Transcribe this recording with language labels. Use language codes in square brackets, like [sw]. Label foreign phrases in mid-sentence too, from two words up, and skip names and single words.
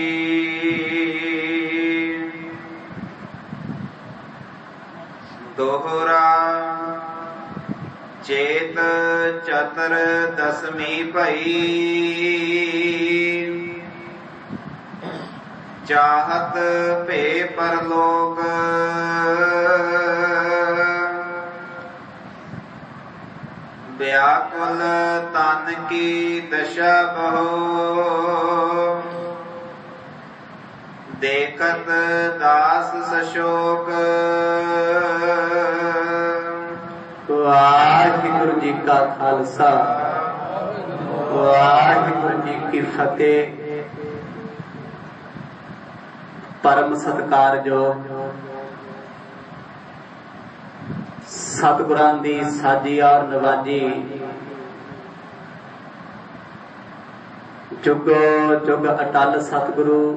[bra] दोहरा चेत चतर दसमी भई चाहत भे परलोक व्याकुल तन की दशा बहो देखत दास सशोक। [pa] ਵਾਹਿਗੁਰੂ ਜੀ ਕਾ ਖ਼ਾਲਸਾ ਵਾਹਿਗੁਰੂ ਜੀ ਕੀ ਫ਼ਤਿਹ। ਪਰਮ ਸਤਿਕਾਰਯੋਗ ਸਤਿਗੁਰਾਂ ਦੀ ਸਾਜੀ ਔਰ ਨਿਵਾਜੀ ਜੁਗੋ ਜੁਗ ਅਟੱਲ ਸਤਿਗੁਰੂ